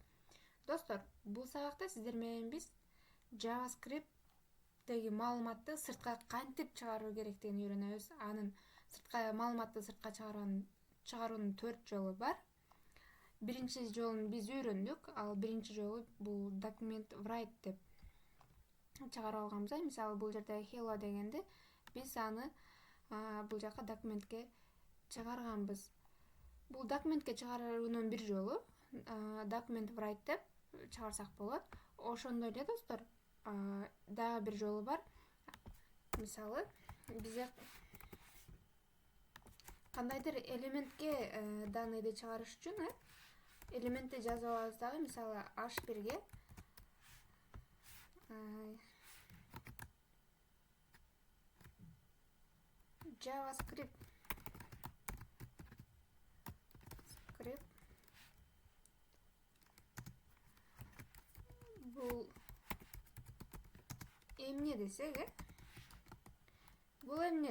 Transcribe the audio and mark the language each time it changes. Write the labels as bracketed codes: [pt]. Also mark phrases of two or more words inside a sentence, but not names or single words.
[ky] Достор, бул сабакта сиздер менен биз JavaScript'теги маалыматты сыртка кантип чыгаруу керектигин үйрөнөбүз. Анын маалыматты сыртка чыгаруунун 4 жолу бар. Биринчи жолун биз үйрөндүк. Ал биринчи жолу бул [en] document write [ky] деп чыгарып алганбыз. Мисалы, бул жерде hello дегенди биз аны бул жака документке чыгарганбыз. Бул документке чыгаруунун бир жолу [en] document write [ky] деп чыгарсак болот. Ошондой эле достор, дагы бир жолу бар. Мисалы, бизге кандайдыр элементке данныйды чыгарыш үчүн элементти жазып алабыз дагы. Мисалы, h1ге JavaScript бул эмне десек, бул эмне